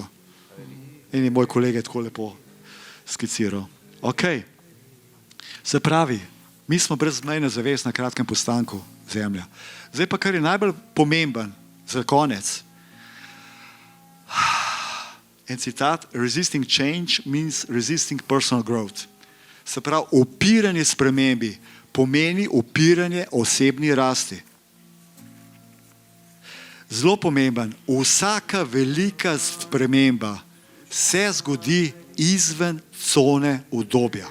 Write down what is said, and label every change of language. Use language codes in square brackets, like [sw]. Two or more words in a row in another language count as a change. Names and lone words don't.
[sl] In je moj kolega tako lepo skiciral. Ok. Se pravi, mi smo brezmejna zavest na kratkem postanku Zemlja. Zdaj pa, kar je najbolj pomemben za konec. En citat, [en] resisting change means resisting personal growth. [sl] Se pravi, upiranje spremembi pomeni upiranje osebni rasti. Zelo pomemben, vsaka velika sprememba se zgodi izven cone udobja.